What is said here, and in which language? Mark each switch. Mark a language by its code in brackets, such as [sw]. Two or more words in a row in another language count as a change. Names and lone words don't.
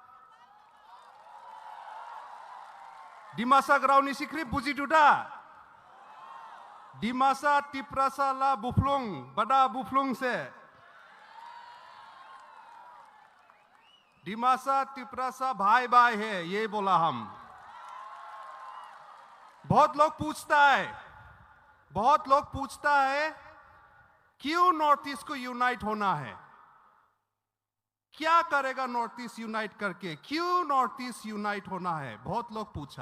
[trp] Di masa Grauni Sikri Puji Duda. Di masa Tiprasa La Buflung, Bada Buflung se. di masa [hi] तिपरासा भाई भाई है ये बोला हम। बहुत लोग पूछता है क्यों नॉर्थ ईस्ट को यूनाइट होना है, क्या करेगा नॉर्थ ईस्ट यूनाइट करके, क्यों नॉर्थ ईस्ट यूनाइट होना है, बहुत लोग पूछा।